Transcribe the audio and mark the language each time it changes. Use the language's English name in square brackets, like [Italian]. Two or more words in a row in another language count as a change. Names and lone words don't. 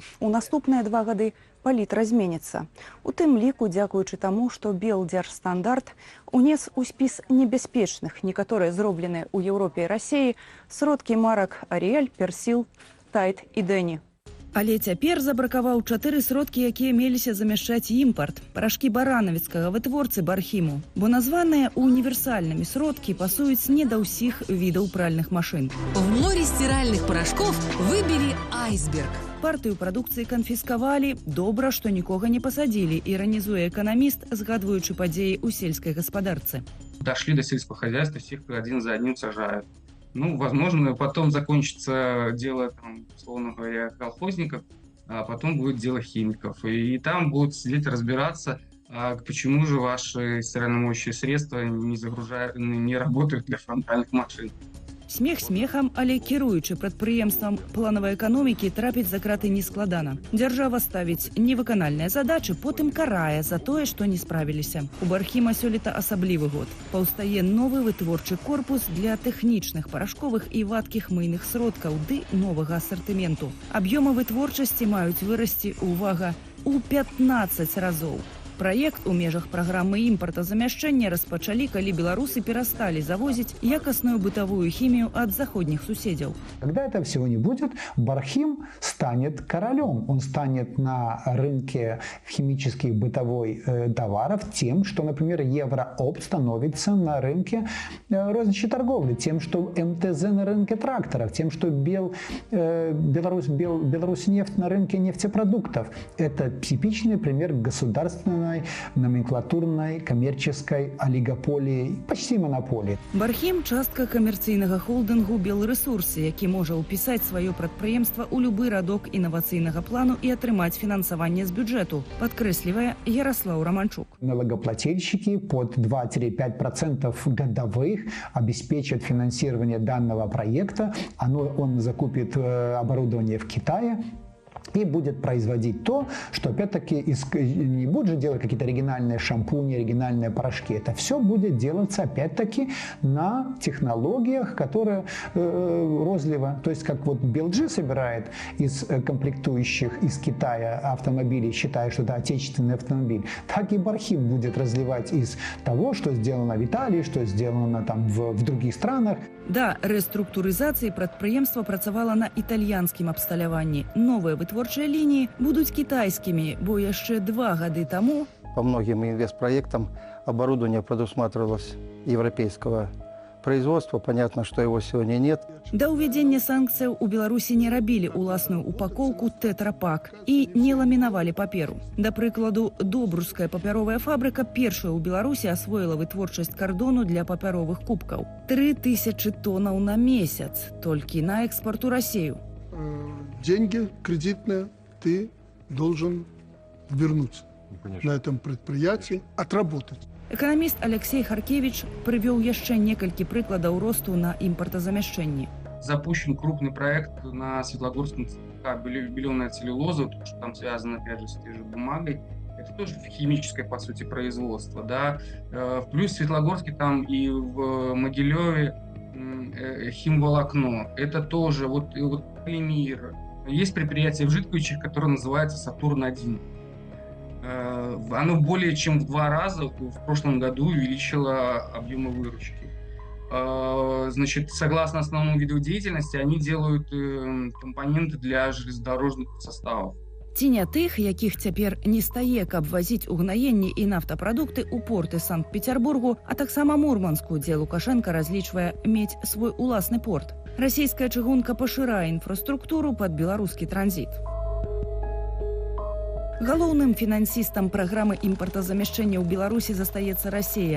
[Belarusian] У наступныя 2 гады палітра зменіцца. У тым ліку, дзякуючы таму, што Белдзяржстандарт унес у спіс небяспечных, некаторыя зробленыя ў Еўропе і Расіі, сродкі марак «Аріэль», «Персіл», «Тайд» і «Дэні». Але цяпер забракаваў 4 сродкі, якія меліся замяшчаць імпарт. Парашкі баранавіцкага вытворцы «Бархіму». Бо названыя універсальнымі сродкі пасуюць не да ўсіх відаў пральных машын. [Russian] В море стиральных порошков выбери «Айсберг». [Belarusian] Партыю прадукцыі канфіскавалі. Добра, што нікога не пасадзілі, іранізуе эканаміст, згадваючы падзеі ў сельскай гаспадарцы. [Russian] Дошли до сельского хозяйства, всех один за одним сажают. Ну, возможно, потом закончится дело, там, условно говоря, колхозников, а потом будет дело химиков. И там будут сидеть разбираться, почему же ваши стирально-моющие средства не работают для фронтальных машин. Смех смехам, [Belarusian] але кіруючы прадпрыемствам планавай эканомікі трапіць за краты нескладана. Дзяржава ставіць невыканальныя задачы, потым карае за тое, што не справіліся. У Бархіма сёлета асаблівы год. Паўстае новы вытворчы корпус для тэхнічных, парашковых і вадкіх мыйных сродкаў ды новага асартыменту. Аб'ёмы вытворчасці маюць вырасці, увага, у 15 разоў. Праект у межах праграмы імпартазамяшчэння распачалі, калі беларусы перасталі завозіць якасную бытавую хімію ад заходніх суседзяў. [Russian] Когда этого всего не будет, Бархим станет королем. Он станет на рынке химических бытовой товаров тем, что, например, Евроопт становится на рынке розничной торговли, тем, что МТЗ на рынке тракторов, тем, что Беларусьнефть на рынке нефтепродуктов. Это типичный пример государственной, номенклатурной, коммерческой олигополии, почти монополии. [Belarusian] Бархім – частка камерцыйнага холдынгу «Белресурсы», які можа ўпісаць сваё прадпрыемства ў любы радок інавацыйнага плану і атрымаць фінансаванне з бюджэту, падкрэслівае Ярослав Романчук. [Russian] Налогоплательщики под 2-5% годовых обеспечат финансирование данного проекта. Он закупит оборудование в Китае и будет производить то, что опять-таки не будет же делать какие-то оригинальные шампуни, оригинальные порошки. Это все будет делаться опять-таки на технологиях, которые розлива. То есть как вот BLG собирает из комплектующих из Китая автомобилей, считая, что это отечественный автомобиль, так и Бархим будет разливать из того, что сделано в Италии, что сделано там в других странах. [Belarusian] Да рэструктурызацыі прадпрыемства працавала на італьянскім абсталяванні. Новыя вытворчыя лініі будуць кітайскімі, бо яшчэ 2 гады таму [Russian] по многим инвестпроектам оборудование предусматривалось европейского производства. Понятно, что его сегодня нет. [Belarusian] Да ўвядзення санкцыяў у Беларусі не рабілі уласную упакоўку тэтрапак і не ламінавалі паперу. Да прыкладу, Добруская папяровая фабрыка першая ў Беларусі асвоіла вытворчасць кардону для папяровых кубкаў. 3000 тоннаў на месяц толькі на экспорт у Россию. [Russian] Деньги кредитные ты должен вернуть на этом предприятии, отработать. [Belarusian] Эканаміст Алексей Харкевич прывёў яшчэ некалькі прыкладаў росту на імпартазамяшчэнні. [Russian] Запущен крупный проект на Светлогорском ЦХ беленая целлюлоза, то, что там связано опять же с той же бумагой. Это тоже химическое, по сути, производство. Да? Плюс в Светлогорске там и в Могилеве химволокно. Это тоже вот полимер. Есть предприятие в Житковичах, которое называется «Сатурн-1». Оно более чем в 2 раза в прошлом году увеличило объемы выручки. Значит, согласно основному виду деятельности, они делают компоненты для железнодорожных составов. [Belarusian] Ці не тых, якіх цяпер не стае, каб вазіць угнаенні і нафтапрадукты ў порты Санкт-Петербургу, а таксама Мурманску, дзе Лукашенко разлічвае мець свой уласны порт. Расійская чыгунка пашырае інфраструктуру пад беларускі транзіт. Галоўным фінансістам праграмы імпартазамяшчэння ў Беларусі застаецца Расія.